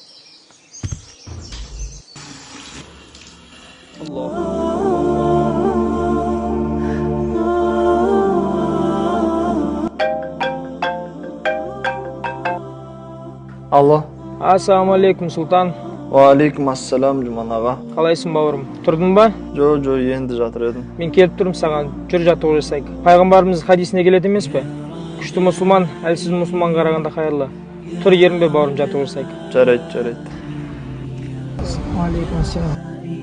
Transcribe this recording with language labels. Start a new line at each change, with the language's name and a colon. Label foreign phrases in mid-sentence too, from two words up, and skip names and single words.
Kazakh: Алло.
Arabic: السلام عليكم Sultan. وعليكم السلام Juman ağa.
Kazakh: Қалайсың бауырым? Тұрдың ба? Jo endi жатыр едім. Мен келіп тұрмын саған. Жүр жаттығу жасайық. Пайғамбарымыз хадисіне келеді емес пе? Күшті мұсылман, әлсіз мұсылман қарағанда қайырлы. Тұр ерінбе бауырым, жаттығу жасайық. Жарайды.
Arabic: عليكم السلام.